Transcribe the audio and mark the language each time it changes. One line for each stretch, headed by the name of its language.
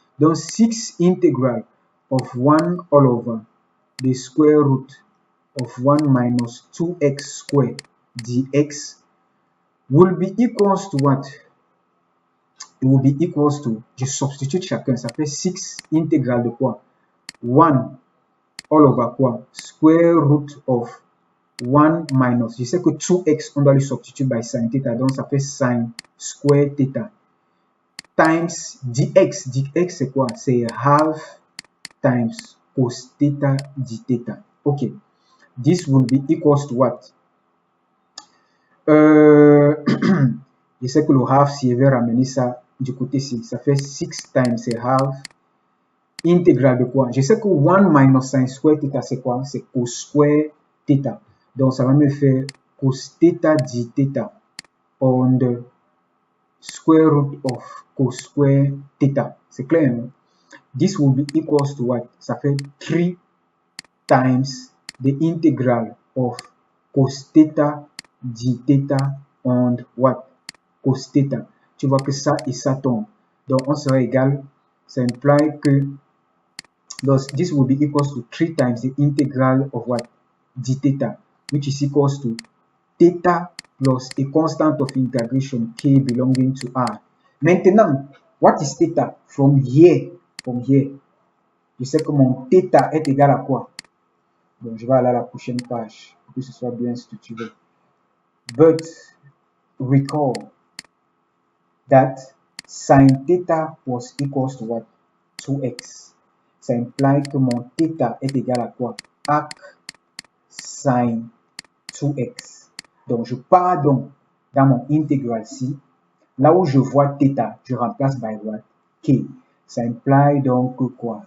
English: Donc 6 integral of 1 all over the square root of 1 minus 2x squared dx will be equals to what? It will be equals to,
French: je substitue chacun, ça fait 6 intégral de quoi?
English: 1 all over quoi? Square root of 1 minus,
French: je sais que 2x, on doit lui substituer
English: by sin theta,
French: donc ça fait
English: sin square theta, times dx. Dx
French: c'est quoi? C'est half times cos theta d theta. Ok.
English: This will be equals to what?
French: Je sais que le half, si je vais ramener ça du côté-ci, ça fait 6 times c'est half intégral de quoi? Je sais que 1 minus sin square theta, c'est quoi? C'est cos square theta. Donc, ça va me faire cos theta d theta
English: on the square root of cos square theta.
French: C'est clair, non?
English: This will be equals to what?
French: Ça fait
English: 3 times the integral of cos theta d theta on what? Cos theta.
French: Tu vois que ça et ça tombe. Donc, on sera égal. Ça implique que
English: thus this will be equals to 3 times the integral of what? D theta, which is equals to theta plus a constant of integration k belonging to r. Maintenant, what is theta? From here,
French: je sais que mon theta est égal à quoi? Donc, je vais aller à la prochaine page pour que ce soit bien structuré.
English: But recall that sin theta was equals to what? 2x.
French: Ça implique que mon theta est égal à quoi? Arc sin 2x. Donc, je pars donc dans mon intégral ci. Là où je vois theta, je remplace
English: by what?
French: K. Ça implique donc que quoi?